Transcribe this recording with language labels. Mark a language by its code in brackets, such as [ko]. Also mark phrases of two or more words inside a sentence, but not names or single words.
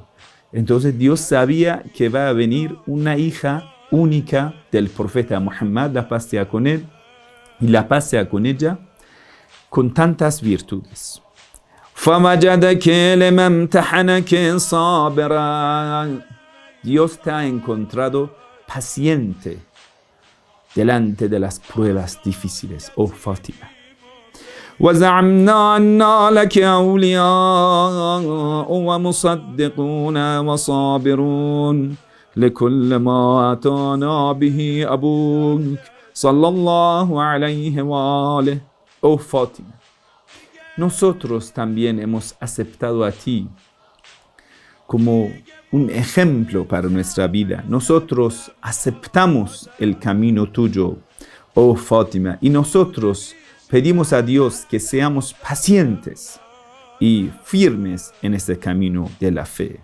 [es] Entonces Dios sabía que va a venir una hija única del profeta Muhammad, la paz sea con él y la paz sea con ella, con tantas virtudes. Dios te ha encontrado paciente delante de las pruebas difíciles, oh Fátima. [ar] وَزَعَمْنَا أَنَّا لَكِ أَوْلِيَاءُ وَمُصَدِّقُونَ وَصَابِرُونَ لِكُلِّ مَا أَتَانَا بِهِ أَبُوكَ صَلَّى اللَّهُ عَلَيْهِ وَآلِهِ. [es] Oh Fátima, nosotros también hemos aceptado a ti como un ejemplo para nuestra vida. Nosotros aceptamos el camino tuyo, oh Fátima, y nosotros pedimos a Dios que seamos pacientes y firmes en este camino de la fe.